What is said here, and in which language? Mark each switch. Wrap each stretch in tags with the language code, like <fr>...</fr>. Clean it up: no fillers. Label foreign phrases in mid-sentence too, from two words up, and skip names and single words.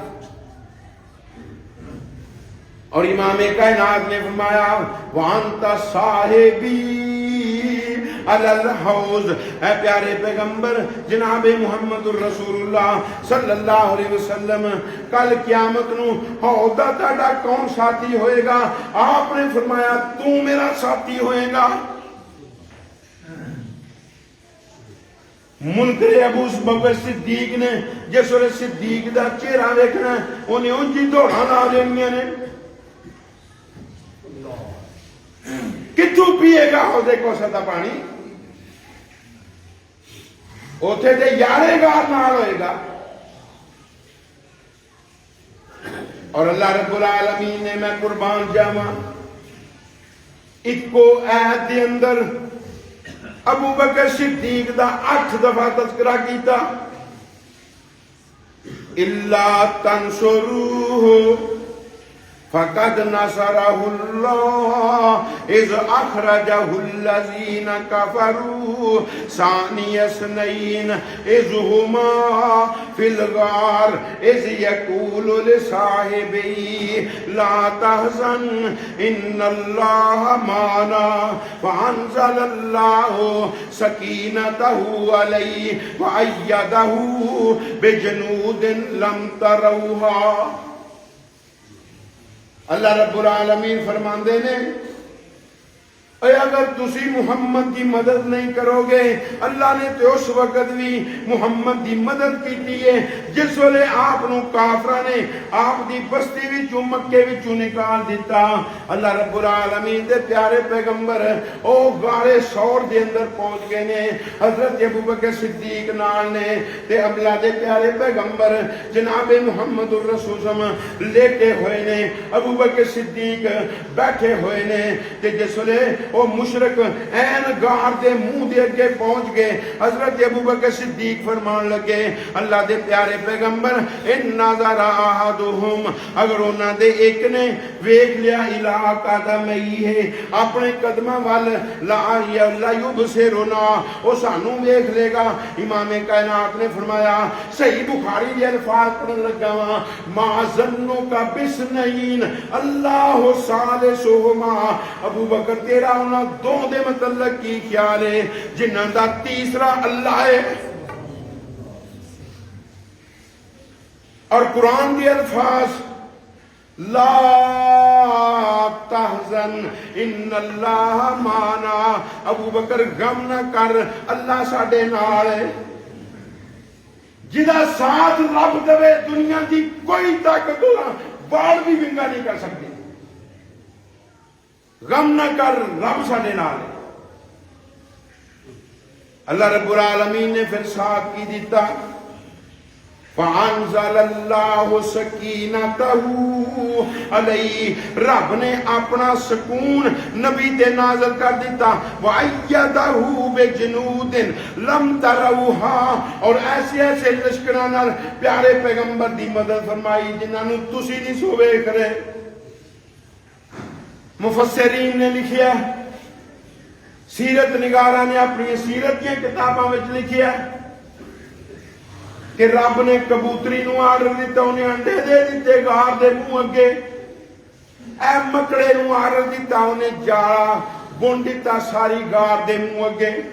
<pa>اور امام کائنات نے فرمایا</pa> <ar>وانت صاحبی علی الحوض,</ar> <pa>اے پیارے پیغمبر جناب</pa> <ar>محمد الرسول اللہ صلی اللہ علیہ وسلم</ar> <pa>کل قیامت نو حوض دا تہاڈا کون ساتھی ہوئے گا؟</pa> <ur>آپ نے فرمایا تو میرا ساتھی ہوئے گا.</ur> <pa>منکر ابو بکر صدیق نے جس ویلے صدیق دا چہرہ ویکھنا انہیں اونجی دوڑاں لا دینیاں نے. کتوں پیے گا حوض کوثر دا پانی؟ اوتھے تے یارے گار نال ہوئے گا. اور</pa> <ar>اللہ رب العالمین</ar> <pa>نے میں قربان جاواں اکو آیت دے اندر ابو بکر صدیق دا 8 دفعہ تذکرہ کیتا.</pa> <ar>الا تنصروہ فقد نصرہ اللہ اذ اخرجہ الذین کفروا ثانی اثنین اذ ہما فی الغار اذ یقول لصاحبہ لا تحزن ان اللہ معنا فانزل اللہ سکینتہ علیہ وایدہ بجنود لم تروہا. اللہ رب العالمین</ar> <pa>فرماندے نے اے اگر تسی محمد کی مدد نہیں کرو گے</pa> <ur>اللہ نے تو اس وقت بھی محمد کی مدد کی ہے</ur> <pa>جس ویلے آپ نو کافراں نے آپ دی بستی وچوں مکے وچوں نکال دیتا.</pa> <ar>اللہ رب العالمین</ar> <pa>دے پیارے پیغمبر او غارے سور دے اندر پہنچ گئے نے حضرت ابو بکر صدیق نال نے تے اللہ دے پیارے پیغمبر جناب</pa> <ar>محمد الرسول صلی اللہ علیہ وسلم</ar> <pa>لیٹے ہوئے نے, ابو بکر صدیق بیٹھے ہوئے نے تے جس ویلے او مشرک این غار دے منہ دے اگے پہنچ گئے حضرت ابو بکر صدیق فرمان لگے اللہ دے پیارے پیغمبر</pa> <ar>ان نظر احدہم</ar> <pa>اگر انہاں دے ایک نے ویکھ لیا الہ قدمی ہے اپنے قدماں وال</pa> <ar>لا یبصرنا</ar> <pa>او سانو ویکھ لے گا. امام کائنات نے فرمایا صحیح بخاری دے الفاظ پڑھن لگا</pa> <ar>وا ما ظنک بسنین اللہ ثالثہما,</ar> <pa>ابو بکر تیرا انہاں دو دے متعلق کی خیال ہے جنہاں دا تیسرا اللہ ہے.</pa> <ur>اور قرآن کے الفاظ</ur> <ar>لا تحزن ان اللہ معنا,</ar> <pa>ابو بکر غم نہ کر اللہ ساڈے نال ہے. جدا ساتھ رب دے دنیا دی کوئی طاقت بال بھی ونگا نہیں کر سکتی. غم نہ کر رب ساڈے نال ہے.</pa> <ar>اللہ رب العالمین</ar> <pa>نے پھر ساتھ کی دیتا</pa> <ar>فَأَنزَلَ اللَّهُ سَكِينَتَهُ عَلَيْهِ</ar> <pa>رب نے اپنا سکون نبی تے نازل کر دیتا</pa> <ar>وَأَيَّدَهُ بِجُنُودٍ لَمْ تَرَوْهَا</ar> <pa>اور ایسے ایسے لشکراں نال پیارے پیغمبر دی مدد فرمائی جنہاں نو تسی نہیں سو ویکھ رہے۔ مفسرین نے لکھیا سیرت نگاراں نے اپنی سیرت کی کتاباں وچ لکھیا کہ رب نے کبوتری نو آرڈر دیتا انہیں انڈے دے دیتے غار دے منہ اگے، اے مکڑے نو آرڈر دیتا انہیں جاڑا بن دیتا ساری غار دے منہ اگے۔</pa>